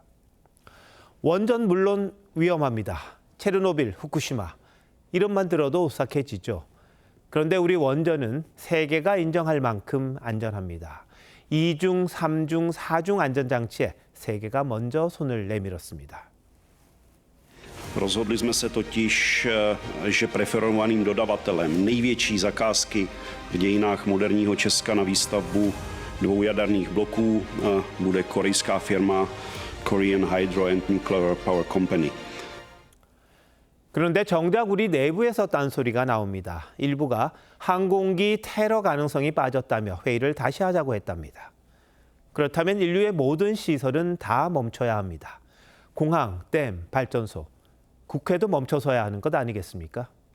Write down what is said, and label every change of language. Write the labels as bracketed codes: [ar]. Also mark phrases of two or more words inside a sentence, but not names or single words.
[ko] 원전 물론 위험합니다. 체르노빌, 후쿠시마. 이름만 들어도 오싹해지죠. 그런데 우리 원전은 세계가 인정할 만큼 안전합니다. 2중, 3중, 4중 안전장치에 세계가 먼저 손을 내밀었습니다. [cs] Rozhodli jsme se totiž, že preferovaným dodavatelem největší zakázky v dějinách moderního Česka na výstavbu 2 jaderných bloků bude korejská firma Korean Hydro and Nuclear Power Company. [ko] 그런데 정작 우리 내부에서 딴소리가 나옵니다. 일부가 항공기 테러 가능성이 빠졌다며 회의를 다시 하자고 했답니다. 그렇다면 인류의 모든 시설은 다 멈춰야 합니다. 공항, 댐, 발전소, 국회도 멈춰서야 하는 것 아니겠습니까?